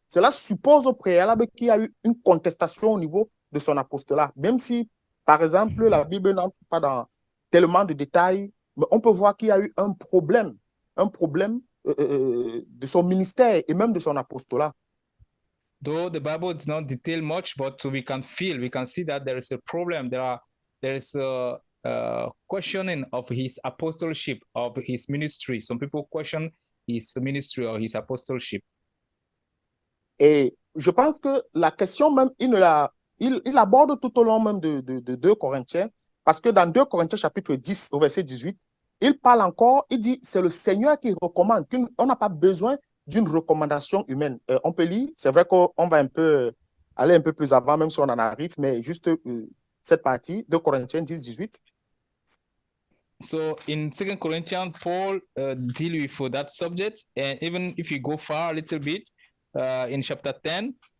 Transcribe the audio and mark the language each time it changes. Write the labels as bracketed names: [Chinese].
[French] Cela suppose au préalable qu'il y a eu une contestation au niveau de son apostolat. Même si, par exemple, la Bible n'entre pas dans tellement de détails, mais on peut voir qu'il y a eu un problème de son ministère et même de son apostolat. [English] Though the Bible does not detail much, but we can see that there is a problem. There is a questioning of his apostleship, of his ministry. Some people question his ministry or his apostleship. [French] Et je pense que la question même, il aborde tout au long même de 2 Corinthiens, parce que dans 2 Corinthiens chapitre 10 au verset 18, il parle encore, il dit, c'est le Seigneur qui recommande, on n'a pas besoin d'une recommandation humaine. On peut lire, c'est vrai qu'on va aller un peu plus avant, même si on en arrive, mais juste cette partie, 2 Corinthiens 10, 18. [English] So in 2 Corinthians, Paul deal with that subject, and even if you go far a little bit, in chapter 10.